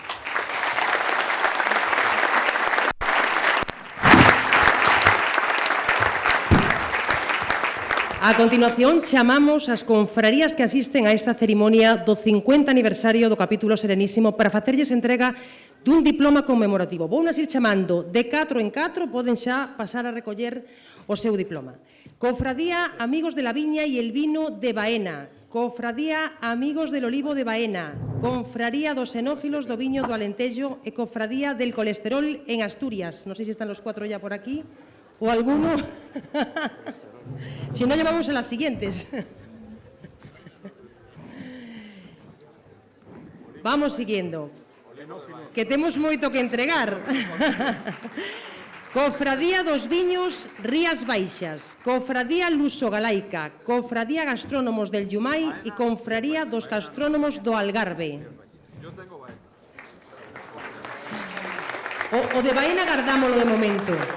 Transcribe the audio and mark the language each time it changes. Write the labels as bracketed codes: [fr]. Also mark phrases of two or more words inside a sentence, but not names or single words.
[gl] A continuación, chamamos as confrarías que asisten a esta cerimonia do 50 aniversario do capítulo Serenísimo para facerlles entrega dun diploma conmemorativo. Vounas ir chamando de 4 en 4, poden xa pasar a recoller o seu diploma. Cofradía Amigos de la Viña y el Vino de Baena, Cofradía Amigos del Olivo de Baena, Confraría dos Xenófilos do Viño do Alentejo e Cofradía del Colesterol en Asturias. Non sei se [es] están los 4 ya por aquí o alguno. Si no, llevamos a las siguientes. Vamos siguiendo, [gl] que temos moito que entregar. Cofradía dos Viños Rías Baixas, Cofradía Luso-Galaica, Cofradía Gastrónomos del Yumai e Confraría dos Gastrónomos do Algarve. O de Baena gardámolo de momento.